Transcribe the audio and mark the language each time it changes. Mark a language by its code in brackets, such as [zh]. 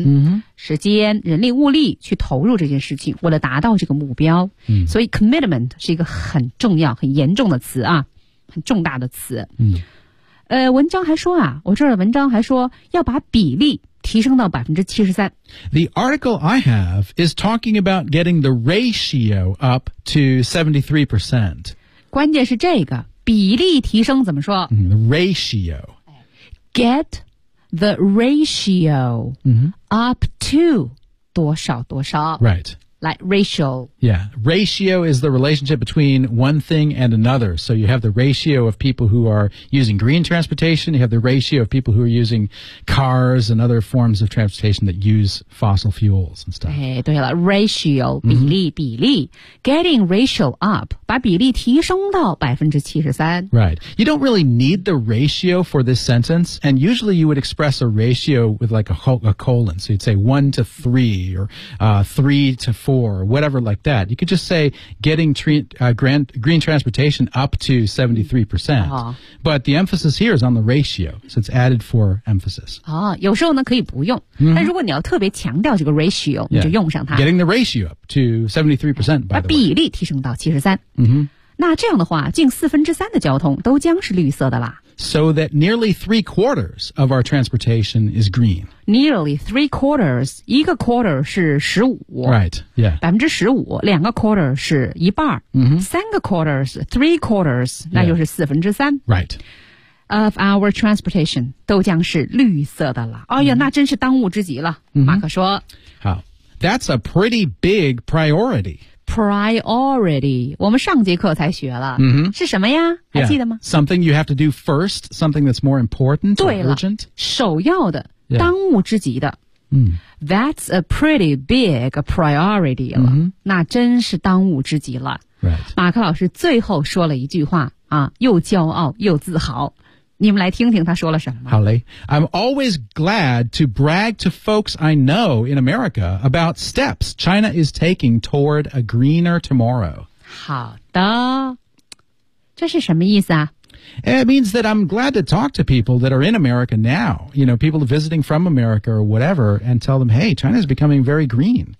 [zh] 嗯、mm-hmm. ，时间、人力、物力去投入这件事情，为了达到这个目标，嗯、mm-hmm. ，所以 commitment 是一个很重要、很严重的词啊，很重大的词，嗯、mm-hmm.。文章还说啊，我这儿的文章还说要把比例提升到 73%。 [en] The article I have is talking about getting the ratio up to 73%。 [zh] 关键是这个比例提升怎么说、 [en] ratio get the ratio、up to [zh] 多少多少 [en] right like ratio yeah ratio is the relationship between one thing and another so you have the ratio of people who are using green transportation you have the ratio of people who are using cars and other forms of transportation that use fossil fuels and stuff [zh] 哎，对了 ratio 比例、mm-hmm. 比例 [en] getting ratio up [zh] 把比例提升到 73% [en] right you don't really need the ratio for this sentence and usually you would express a ratio with like a colon so you'd say 1:3 or 3:4 or whatever like that. You could just say getting green transportation up to 73%. Uh-huh. But the emphasis here is on the ratio. So it's added for emphasis. [zh] Oh, 有时候呢可以不用、 mm-hmm. 但如果你要特别强调这个 ratio、 [en] yeah. [zh] 你就用上它。 [en] Getting the ratio up to 73%, by the way. [zh] 把比例提升到 73%、 mm-hmm. 那这样的话近四分之三的交通都将是绿色的啦。 [en] So that nearly 3/4 of our transportation is green. Nearly 3/4. [zh] 一个 quarter 是15%. [en] Right, yeah. [zh] 15%, 两个 quarter 是一半。 Mm-hmm. 三个 quarter 是 3/4, 那就是四分之三。 [en] Right. Of our transportation [zh] 都将是绿色的了。哎呀、mm-hmm. 那真是当务之急了、 mm-hmm. 马克说。 [en] 好。That's a pretty big priority. [zh] Priority. 我们上节课才学了、 mm-hmm. 是什么呀还记得吗、 [en] yeah. Something you have to do first. Something that's more important or urgent. [zh] 首要的、yeah. 当务之急的、 mm. [en] That's a pretty big priority 了、 mm-hmm. [zh] 那真是当务之急了、 [en] right. [zh] 马克老师最后说了一句话啊，又骄傲又自豪你们来听听他说了什么。好嘞。 [en] I'm always glad to brag to folks I know in America about steps China is taking toward a greener tomorrow. [zh] 好的。这是什么意思啊？ [en] It means that I'm glad to talk to people that are in America now, you know, people visiting from America or whatever, and tell them, hey, China is becoming very green.